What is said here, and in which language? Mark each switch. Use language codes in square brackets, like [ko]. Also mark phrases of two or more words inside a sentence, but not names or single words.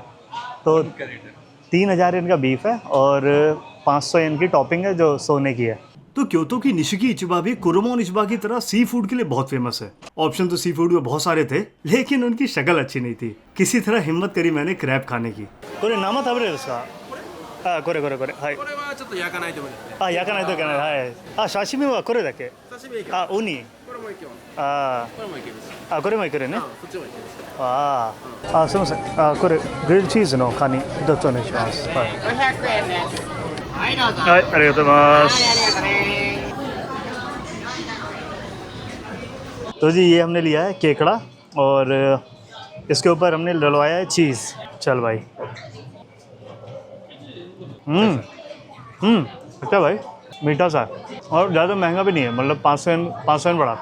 [hi] तो 3000 येन का बीफ है और 500 येन की टॉपिंग है जो सोने की है। तो क्योतो की निशिकी इचिबा भी कुरोमोन इचिबा की तरह [en] sea food [hi] के लिए बहुत फेमस है। ऑप्शन तो [en] sea food [hi] में बहुत सारे थे, लेकिन उनकी शक्ल अच्छी नहीं थी। किसी तरह हिम्मत करी मैंने क्रैब खाने की। कोरे नामा था बरे उसका। हाँ कोरे कोरे कोरे। हाय। [ja] ちょっと焼かないと無理ですね。あ、焼かないといけない。はい。あ、刺身はこれだけ。刺身いけあ、ウニ。これもいけます。あこれもいけます。あ、これもいけるね。そっちもいけます。ああ、すみません。あ、これグリルチーズのカニどっちお願いします。はい。 500円です。はい、どうぞ。はい、ありがとうございます。ありがとうね。 [hi] तो जी ये हमने लिया है केकड़ा और इसके ऊपर हमने डलवाया है चीज़। चल भाई। अच्छा भाई, मीठा सा और ज़्यादा महंगा भी नहीं है, मतलब 500 येन पड़ा।